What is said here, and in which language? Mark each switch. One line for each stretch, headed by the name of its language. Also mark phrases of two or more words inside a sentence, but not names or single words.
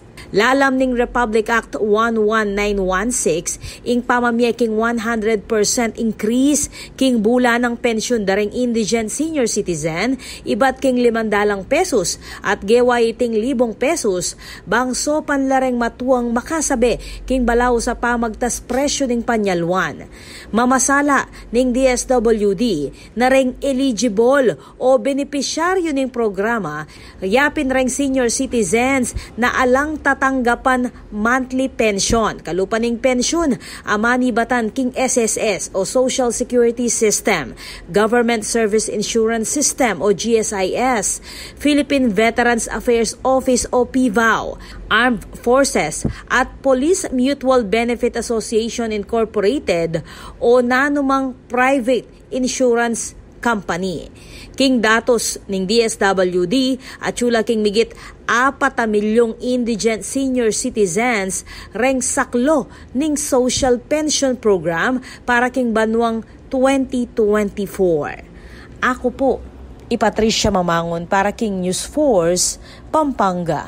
Pampanga: Lalam ning Republic Act 11916 ing pamamye king 100% increase king bula ng pensyon dareng
English: indigent senior citizen
Pampanga: ibat king ₱500 at geway iting ₱1,000 bangso panlareng matuang makasabi king balaw sa pamagtas presyo ning panyalwan. Mamasala ning DSWD na reng eligible o benepisyaryo ning programa yapin reng
English: senior citizens
Pampanga: na alang tatanggapan
English: monthly pension.
Pampanga: Kalupaning pension, amani batan king SSS o Social Security System, Government Service Insurance System o GSIS, Philippine Veterans Affairs Office o PVAO, Armed Forces at Police Mutual Benefit Association Incorporated o nanumang
English: private insurance company.
Pampanga: King datos ning DSWD at chula king migit 4 milyong
English: indigent senior citizens
Pampanga: reng saklo ning
English: social pension program
Pampanga: para king banwang 2024. Ako po, Patricia Mamangon para King News Force, Pampanga.